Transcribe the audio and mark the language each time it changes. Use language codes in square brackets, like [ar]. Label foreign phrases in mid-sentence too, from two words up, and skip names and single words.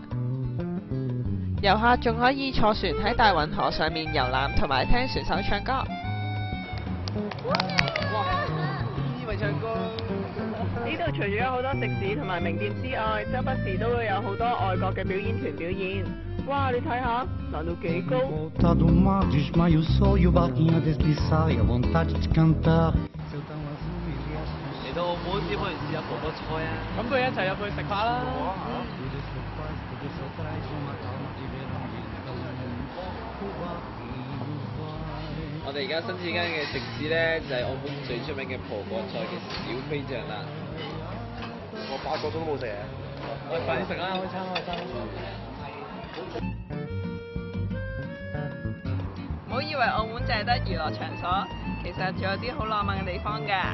[yue] 遊客仲可以坐船喺大運河上面遊覽，同埋聽船手唱歌。以為唱歌。呢度除咗有好多食肆同埋名店之外，周不時都會有好多外國嘅表演團表演。哇！你睇下，難度幾高。 [pt] volta do mar desmaia o sol e o barquinho a deslizar e a vontade de cantar. Céu tão azul, ilhas do [yue] 嚟到澳門點可以試下葡國菜啊？咁佢一齊入去食飯啦！ [pt] tudo isso é paz, tudo isso traz uma calma de verão de calor. O barquinho vai. [yue] 我哋而家新之間嘅食肆咧，就係澳門最出名嘅葡國菜嘅小飛象啦。我8個鐘都冇食啊！我哋快啲食啦，開餐開餐。唔好以為澳門淨係得娛樂場所，其實仲有啲好浪漫嘅地方㗎。